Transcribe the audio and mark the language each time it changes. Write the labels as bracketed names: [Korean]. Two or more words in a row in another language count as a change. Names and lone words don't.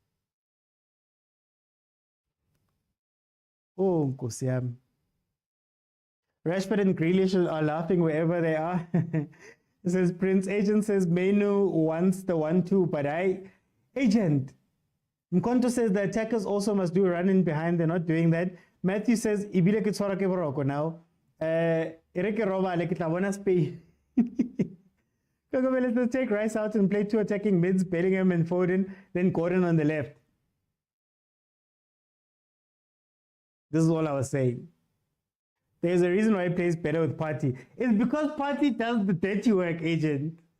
[English] Oh, Kosiam. Rashford and Grealish are laughing wherever they are. It says, Prince Agent says, Menu wants the 1-2, but Agent. Mkonto says the attackers also must do running behind. They're not doing that. Matthew says, [Tswana] Ibile ke tshwara ke boroko now. Ere ke robale ke tla bona Spain. [English] Let's take Rice out and play two attacking mids, Bellingham and Foden, then Gordon on the left. This is all I was saying. There's a reason why he plays better with Partey. It's because Partey does the dirty work, Agent.